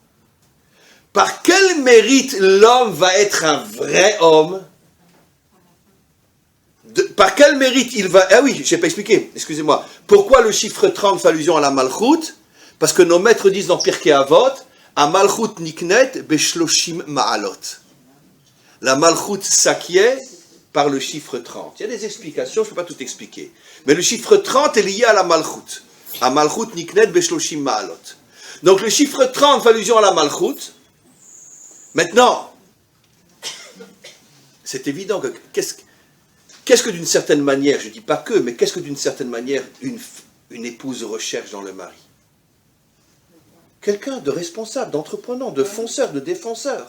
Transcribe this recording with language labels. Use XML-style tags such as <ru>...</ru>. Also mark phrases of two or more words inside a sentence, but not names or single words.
<fr>Par quel mérite l'homme va être un vrai homme? Par quel mérite il va... Ah oui, je n'ai pas expliqué, excusez-moi. Pourquoi le chiffre 30 fait allusion à la Malchut? Parce que nos maîtres disent dans Pirkei Avot,</fr> <he>המלכות נקנית בשלושים מעלות.</he> <fr>La Malchut s'acquiert par le chiffre 30. Il y a des explications, je ne peux pas tout expliquer. Mais le chiffre 30 est lié à la Malchut.</fr> <he>המלכות נקנית בשלושים מעלות.</he> <fr>Donc le chiffre 30 fait allusion à la Malchut. Maintenant, c'est évident que qu'est-ce que d'une certaine manière, je ne dis pas que, mais qu'est-ce que d'une certaine manière une épouse recherche dans le mari? Quelqu'un de responsable, d'entreprenant, de fonceur, de défenseur.</fr>